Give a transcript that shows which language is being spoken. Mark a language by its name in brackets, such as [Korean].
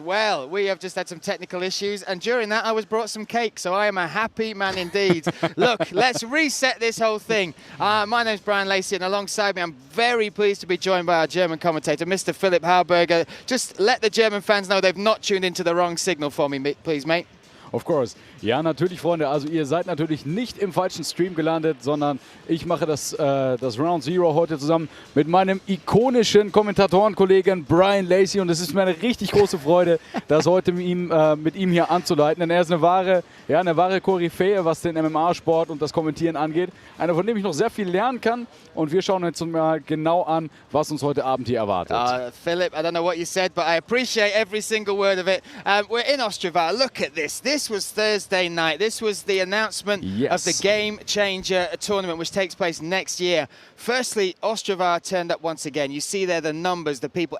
[English] Well, we have just had some technical issues, and during that, I was brought some cake, so I am a happy man indeed. Look, let's reset this whole thing. My name's Brian LESE, and alongside me, I'm very pleased to be joined by our German commentator, Mr. Philipp Harburger. Just let the German fans know they've not tuned into the wrong signal for me, please, mate. Of course. [German] Ja, natürlich, Freunde. Also ihr seid natürlich nicht im falschen Stream gelandet, sondern ich mache das Round Zero heute zusammen mit meinem ikonischen Kommentatorenkollegen Brian LESE. Und es ist mir eine richtig große Freude, das heute mit ihm hier anzuleiten. Denn er ist eine wahre Koryphäe, was den MMA-Sport und das Kommentieren angeht. Einer, von dem ich noch sehr viel lernen kann. Und wir schauen uns mal genau an, was uns heute Abend hier erwartet. [English] Philip, I don't know what you said, but I appreciate every single word of it. We're in Ostrava. Look at this. This was Thursday night. This was the announcement of the Game Changer tournament, which takes place next year. Firstly, Ostrava turned up once again. You see there the numbers, the people.